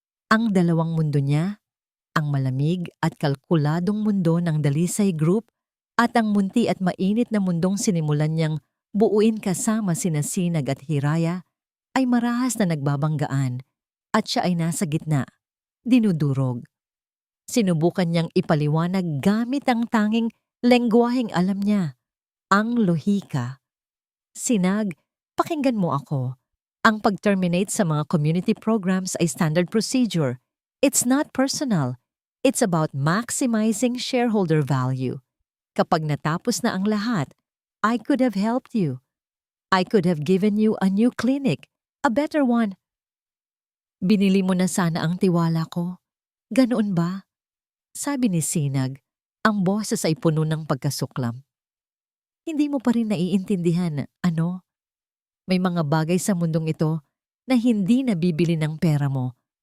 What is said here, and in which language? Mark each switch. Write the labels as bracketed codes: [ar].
[tl] Ang dalawang mundo niya, ang malamig at kalkuladong mundo ng Dalisay Group at ang munti at mainit na mundong sinimulan niyang buuin kasama sina Sinag at Hiraya, ay marahas na nagbabanggaan at siya ay nasa gitna, dinudurog. Sinubukan niyang ipaliwanag gamit ang tanging lengguwaheng alam niya, ang lohika. Sinag, pakinggan mo ako. Ang pag-terminate sa mga community programs ay standard procedure. [en] It's not personal. It's about maximizing shareholder value. [tl] Kapag natapos na ang lahat, [en] I could have helped you. I could have given you a new clinic, a better one. [tl] Binili mo na sana ang tiwala ko. Ganoon ba? Sabi ni Sinag, ang boses ay puno ng pagkasuklam. Hindi mo pa rin naiintindihan, ano? May mga bagay sa mundong ito na hindi nabibili ng pera mo.